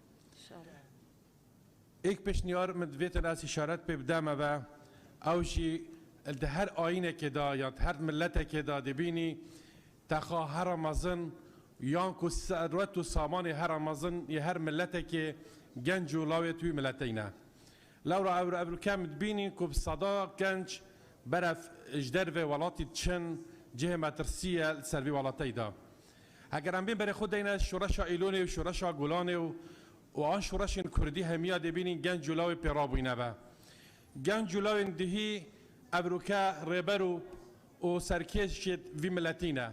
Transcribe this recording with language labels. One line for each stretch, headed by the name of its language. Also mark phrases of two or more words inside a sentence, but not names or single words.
Kurdish: ئێک پێشنیار من دوێتن ئاس ئیشارەت پێ بدەمەوە ئەوژی لە هەر ئاینێکێدا یان هەر ملەتێکێدا دەبینی تەخا هەرە مەزن یان کو سەروەت و سامانی هەرە مەزن یە هەر ملەتێکێ گەنج و لاوێت توی ملەتەینە لەورا ئەوروکە دبینی کو سەدا گەنج بەرەف ji dervê welatî çin cihê metirsiye ser vî welateyî da. Heger em bên berê xwe deyne şoreşa Îlonê û şoreşa Gulanê û an şoreşên Kurdî hemiya dibînîn genc û lawê pêrabûyîne ve. Genc û lawên dihî evroke rêber û serkêşê vî miletî ne.